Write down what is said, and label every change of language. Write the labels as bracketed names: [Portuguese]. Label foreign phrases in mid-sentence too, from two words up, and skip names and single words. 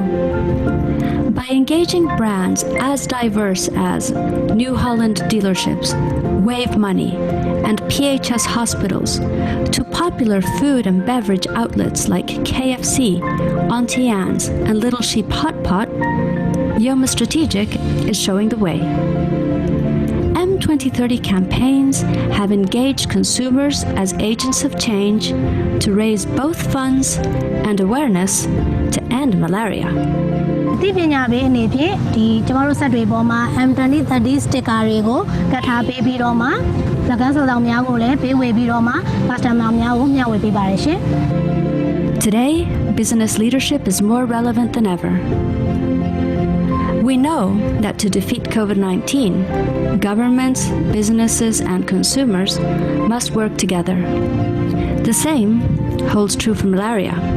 [English] By engaging brands as diverse as New Holland dealerships, Wave Money, and PHS hospitals, to popular food and beverage outlets like KFC, Auntie Anne's, and Little Sheep Hot Pot, Yoma Strategic is showing the way. M2030 campaigns have engaged consumers as agents of change to raise both funds and awareness to end malaria. [Burmese] ဒီပညာပေးအနေဖြင့်ဒီကျမတို့ဆက်တွေပေါ်မှာ M2030 sticker တွေကိုကတ်ထားပေးပြီးတော့မှလက်ကမ်းစုံဆောင်များကိုလည်းပေးဝေပြီးတော့မှ customer များကိုမျှဝေပေးပါတယ်ရှင် [English] Today, business leadership is more relevant than ever. We know that to defeat COVID-19, governments, businesses, and consumers must work together. The same holds true for malaria.